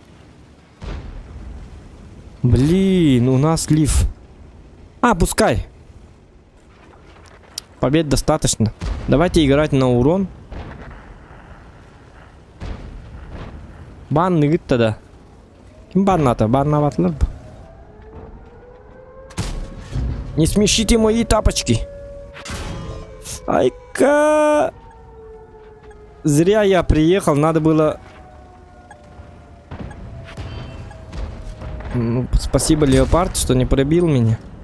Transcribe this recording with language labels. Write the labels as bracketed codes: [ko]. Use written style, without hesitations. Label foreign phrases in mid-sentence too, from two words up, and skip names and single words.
[ru] Блин, у нас лифт. Пускай. Побед достаточно. Давайте играть на урон. [sah] Бан нигит [ru] тогда. [sah] Ким банната? Баннаватлар. [ru] Не смешите мои тапочки. Айка. Зря я приехал, надо было... Ну, спасибо, Леопард, что не пробил меня.